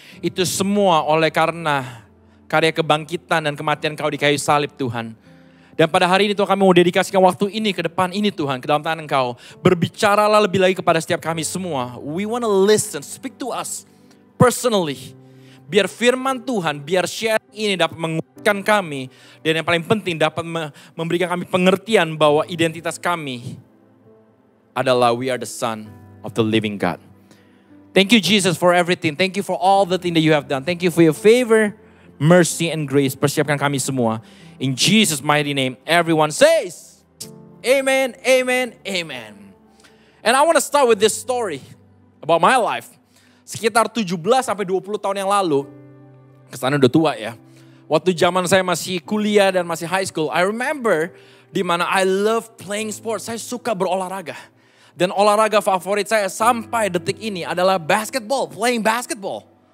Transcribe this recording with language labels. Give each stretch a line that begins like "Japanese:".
Indonesian: Itu semua oleh karena karya kebangkitan dan kematian Kau di kayu salib Tuhan. Dan pada hari ini Tuhan kami mau dedikasikan waktu ini ke depan ini Tuhan, ke dalam tangan Engkau. Berbicaralah lebih lagi kepada setiap kami semua.
English: We want to listen, speak to us personally.
Indonesian: Biar firman Tuhan, biar sharing ini dapat menguatkan kami. Dan yang paling penting dapat memberikan kami pengertian bahwa identitas kami adalah
English: we are the son of the living God. Thank you Jesus for everything. Thank you for all the things that you have done. Thank you for your favor, mercy and grace.
Indonesian: Persiapkan kami semua.
English: In Jesus' mighty name, everyone says, amen, amen, amen. And I want to start with this story about my life.
Indonesian: Sekitar 17 sampai 20 tahun yang lalu, kesana udah tua ya. Waktu zaman saya masih kuliah dan masih high school,
English: I remember
Indonesian: di mana
English: I love playing sports.
Indonesian: Saya suka berolahraga. Dan olahraga favorit saya sampai detik ini adalah basketball,
English: playing basketball.